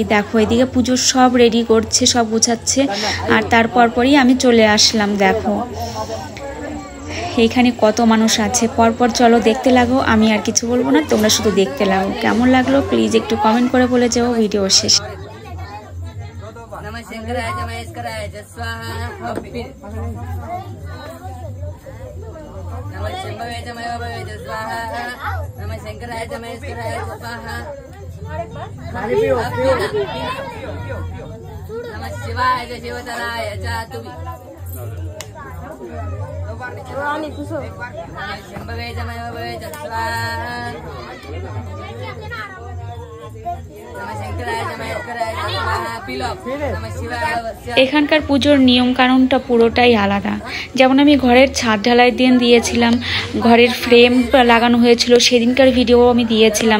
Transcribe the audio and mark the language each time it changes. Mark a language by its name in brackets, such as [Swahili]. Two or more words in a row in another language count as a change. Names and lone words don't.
[Bangla] দেখো এদিকে পুজোর সব রেডি করছে, সব গুছাচ্ছে, আর তারপর পরই আমি চলে আসলাম। দেখো এইখানে কত মানুষ আছে, পরপর চলো দেখতে লাগো। আমি আর কিছু বলবো না, তোমরা শুধু দেখতে লাগো। কেমন লাগলো প্লিজ একটু কমেন্ট করে বলে যাও ভিডিও শেষ। [Sanskrit] नमः शंकराय च महेश्वराय च स्वाहा। नमः शंभवे च महेश्वराय च स्वाहा। नमः शंकराय च महेश्वराय च स्वाहा। नमः शिवाय च शिवतराय च तुभि। नमः शंभवे च महेश्वराय च स्वाहा। [Bangla] এখানকার পুজোর নিয়ম কানুনটা পুরোটাই আলাদা। যেমন আমি ঘরের ছাদ ঢালাই দিন দিয়েছিলাম, ঘরের ফ্রেম লাগানো হয়েছিল, সেদিনকার ভিডিও আমি দিয়েছিলাম।